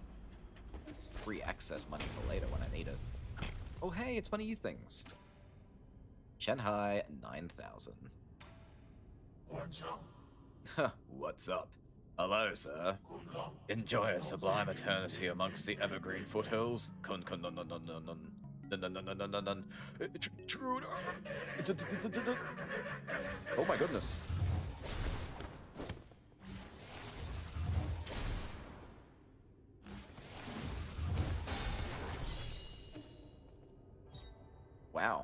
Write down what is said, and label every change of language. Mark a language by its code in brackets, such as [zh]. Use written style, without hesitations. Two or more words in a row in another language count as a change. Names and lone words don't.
[en] It's free access money for later when I need it. Oh hey, it's one of you things. Shanghai 9000. What's up? Hello, sir. Enjoy a sublime eternity amongst the evergreen foothills. Kun kun nun nun nun nun nun. Nun nun nun nun nun nun nun. Intruder! Oh my goodness. Wow.